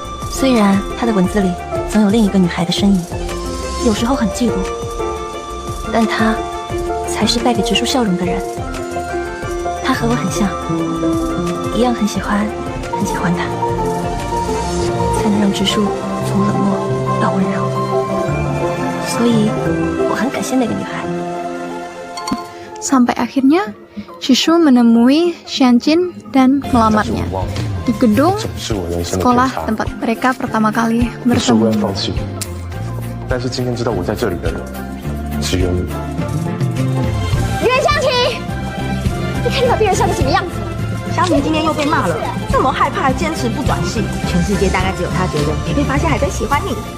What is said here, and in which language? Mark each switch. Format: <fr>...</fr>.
<zh>虽然他的文字里总有另一个女孩的身影，有时候很嫉妒，但他才是带给直树笑容的人。他和我很像，一样很喜欢他，才能让直树从冷漠到温柔。所以我很感谢那个女孩。</zh> <id>Sampai akhirnya Jisoo menemui Xianjin dan melamarnya di gedung sekolah tempat mereka pertama kali</id> <zh>不是我要</zh> <id>bertemu.</id> <zh>放弃，但是今天知道我在这里的人只有你。袁湘琴，你看你把病人笑成什么样子？湘琴今天又被骂了，这么害怕还坚持不转系，全世界大概只有他觉得没被发现还在喜欢你。</zh>